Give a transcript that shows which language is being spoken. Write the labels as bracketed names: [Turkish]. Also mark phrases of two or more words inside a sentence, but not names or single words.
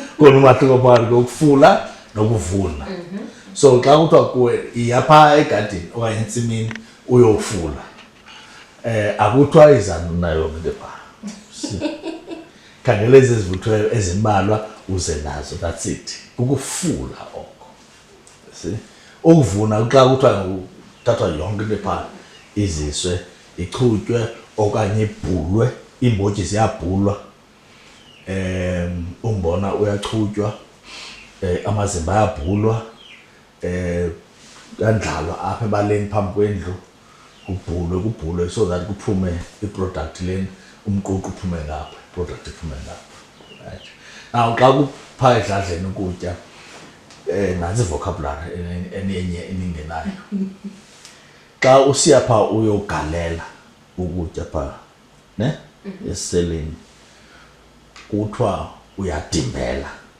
[Xhosa] Khona umahluko phakathi kokufula nokuvuna. So xa kuthiwa kuwe iyapha egadini okanye entsimini uyofula. Akuthiwa izanu nayo into pha. Khangela ezi zivuthweyo ezimbalwa uze nazo, [English] that's it. [Xhosa] Ukufula oko. See? Ukuvuna xa kuthiwa uthathwa yonke into pha iziswe, ichutywe okanye ibhulwe, iimbotyi ziyabhulwa. Umbona uyachutywa, amazimba ayabhulwa, kuyandlalwa apha ebaleni phambi kwendlu, kubhulwe [English] so that [Xhosa] kuphume i-product leni, umququ uphume ngapha, i-product iphume ngapha. Right. Now xa kupha edladleni ukutya, nantsi vocabulary enye eningenayo. Xa usiya pha uyogalela ukutya pha ne esiseleni kuthiwa uyadimbela.